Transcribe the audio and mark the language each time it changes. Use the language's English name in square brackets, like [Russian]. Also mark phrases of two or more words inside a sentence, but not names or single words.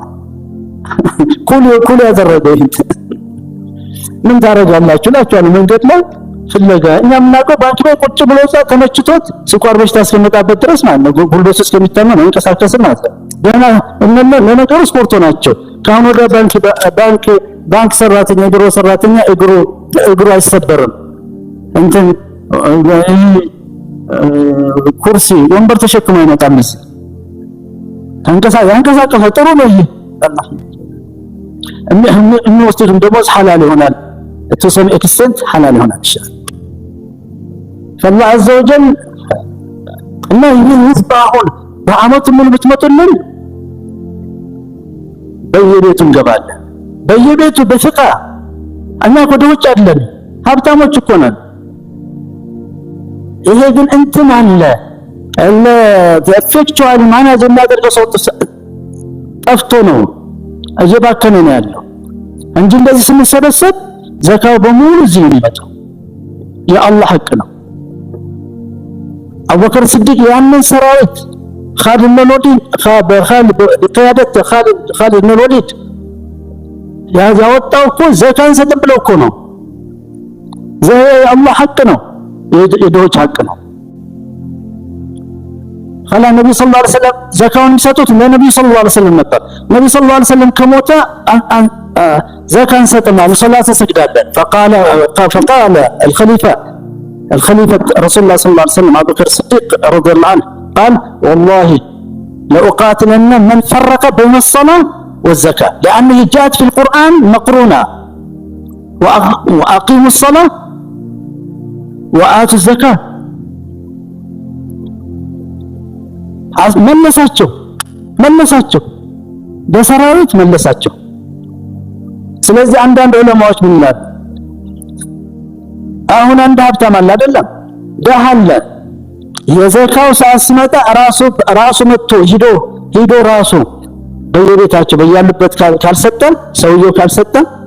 [Amharic] ኩል ያደረገው ምን ታረጋላችሁ ላችኋል መንገድ ላይ ፍለጋ እኛ ምናውቀው ባንክ ላይ ቁጭ ብሎ ተመችቶት ስኳር በሽታ እስከመጣበት ድረስ ማለት ነው ጉልበቱ እስከሚታመም ነው እንቀሳቀስ ማለት ነው ገና ለነገሩ ስፖርት ናቸው ካሁን ወደ ባንክ ሰራተኛ ድሮ ሰራተኛ እግሩ አይሰበርም እንትን ኩርሲ ወንበር ተሸክሞ አይመጣም ያንቀሳቀሰ ጥሩ ነው አላህ የሚወስድም ደግሞ ሐላል ይሆናል የተወሰነ ኤክስተንት ሐላል ይሆናል ይችላል [Arabic] فالله عز وجل [Amharic] እና ይህን በአመት ሙሉ ብትመጡልን በየቤቱ እንገባለን በየቤቱ በፍቃ እኛ ወደ ውጭ አይደለም ሀብታሞች እኮ ነን ይሄ ግን እንትን አለ [English] effectual manage [Amharic] የሚያደርገው ሰው ጠፍቶ ነው እየባከነ ነው ያለው እንጂ እንደዚህ ስንሰበሰብ ዘካው በሙሉ እዚህ ነው የሚመጣው የአላህ ሐቅ ነው አቡበከር ሲዲቅ ያንን ሰራዊት [Arabic] خالد بن الوليد بقيادة خالد بن الوليد يا [Amharic] ወጣው እኮ ዘካን ሰጥ ብለው እኮ ነው የአላህ ሐቅ ነው የዶች ሐቅ ነው [Arabic] قال النبي صلى الله عليه وسلم [Amharic] زكاውን የሚሰጡት ለነብዩ [Arabic] صلى الله عليه وسلم [Amharic] ነበር ነብዩ [Arabic] صلى الله عليه وسلم [Amharic] ከሞተ ዘካን ሰጥና ለሶላት ሰግዳለን فقال [Arabic] الخليفة رسول الله صلى الله عليه وسلم أبو بكر الصديق رضي الله عنه قال والله لأقاتلن من فرق بين الصلاة والزكاة لأنه جاءت في القرآن مقرونة وأقيموا الصلاة وآتوا الزكاة [Amharic] መለሳቸው በሰራዊት መለሳቸው ስለዚህ አንዳንድ ዑለማዎች ምን ይላሉ አሁን አንድ ሀብታም አለ አይደለም ደሃ አለ የዘካው ሰዓት ሲመጣ ራሱ መጥቶ ሂዶ ራሱ በየቤታቸው በያሉበት ካልሰጠን ሰውየው ካልሰጠን